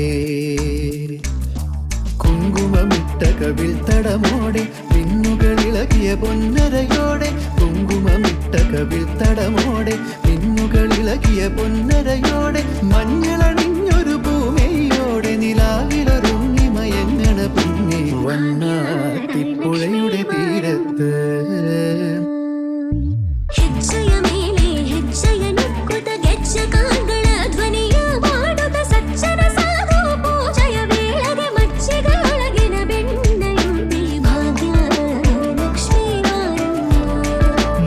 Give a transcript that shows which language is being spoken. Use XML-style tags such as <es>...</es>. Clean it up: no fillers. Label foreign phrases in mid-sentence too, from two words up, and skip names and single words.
<ml>കുങ്കുമമിട്ട കവിൾ തടമോടെ മിന്നുകളിളകിയ പൊന്നരയോടെ കുങ്കുമമിട്ട കവിൾ തടമോടെ മിന്നുകളിളകിയ പൊന്നരയോടെ മഞ്ഞളണിഞ്ഞൊരു ഭൂമിയോടെ നിലാവിലൊരുങ്ങി മയങ്ങണ പൊന്നി വണ്ണാത്തിപ്പുഴയുടെ തീരത്ത്</ml> <kn>ಹೆಜ್ಜೆಯ ಮೇಲೆ ಹೆಜ್ಜೆಯ ನುಕ್ಕುತ ಗೆಜ್ಜ ಕಾಲ್ಗಳ ಧ್ವನಿಯ ಮಾಡುತ್ತ ಸಜ್ಜನ ಸಾಧು ಪೂಜೆಯ ವೇಳೆಗೆ ಮಜ್ಜಿಗೆಯೊಳಗಿನ ಬೆಣ್ಣೆಯುಂಟಿ ಭಾಗ್ಯದ ಲಕ್ಷ್ಮೀ ಬಾರಮ್ಮ</kn>